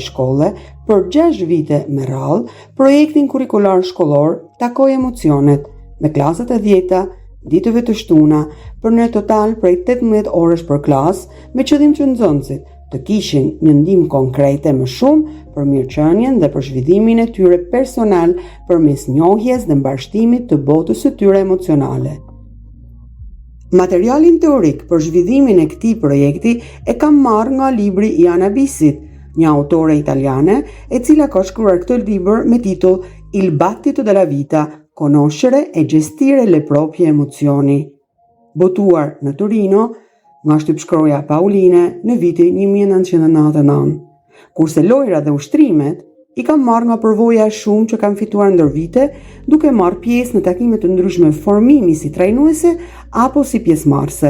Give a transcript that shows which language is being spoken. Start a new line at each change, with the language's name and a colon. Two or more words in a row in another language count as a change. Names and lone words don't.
Albanian: shkolle për 6 vite me radhë projektin kurrikular shkollor Takoj emocionet me klasat e 10-ta, ditëve të shtuna, për në total prej 18 orësh për klasë, me qëllim që nxënësit të kishin një ndihmë konkrete më shumë për mirëqenien dhe për zhvillimin e tyre personal përmes njohjes dhe mbarshtimit të botës së tyre emocionale. Materialin teorik për zhvillimin e këtij projekti e kam marrë nga libri i Ana Bisit, një autore italiane e cila ka shkruar këtë libër me titull Il battito della vita, conoscere e gestire le proprie emozioni, botuar në Torino nga shtypshkroja Pauline në vitin 1999. Kurse lojra dhe ushtrimet i kam marrë nga përvoja shumë që kam fituar ndër vite, duke marrë pjesë në takime të ndryshme formimi si trajnuese apo si pjesëmarrëse.